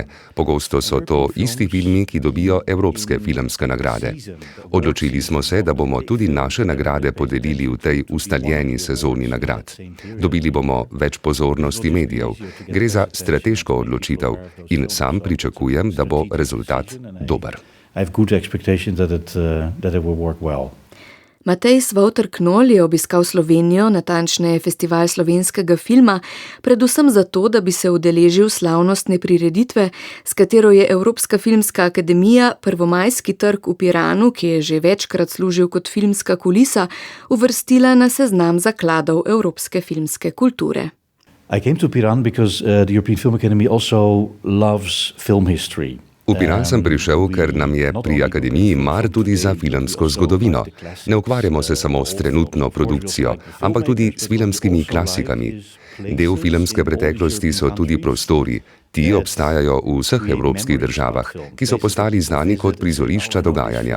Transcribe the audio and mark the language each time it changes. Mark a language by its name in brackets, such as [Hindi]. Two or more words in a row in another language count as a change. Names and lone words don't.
[Slovenian] Pogosto so to isti filmi, ki dobijo evropske filmske nagrade. Odločili smo se, da bomo tudi naše nagrade podelili v tej ustaljeni sezoni nagrad. Dobili bomo več pozornosti medijev. Gre za strateško odločitev in sam pričakujem, da bo rezultat dober. [English] I have good expectations that it will work well. [Slovenian] Matej Svauter-Knoll je obiskal Slovenijo, natančneje Festival slovenskega filma, predvsem zato, da bi se udeležil slavnostne prireditve, s katero je Evropska filmska akademija prvomajski trg v Piranu, ki je že večkrat služil kot filmska kulisa, uvrstila na seznam zakladov evropske filmske kulture. [English] I came to Piran because the European Film Academy also loves film history. [Slovenian] V Piran sem prišel, ker nam je pri akademiji mar tudi za filmsko zgodovino. Ne ukvarjamo se samo s trenutno produkcijo, ampak tudi s filmskimi klasikami. Del filmske preteklosti so tudi prostori. Ti obstajajo v vseh evropskih državah, ki so postali znani kot prizorišča dogajanja.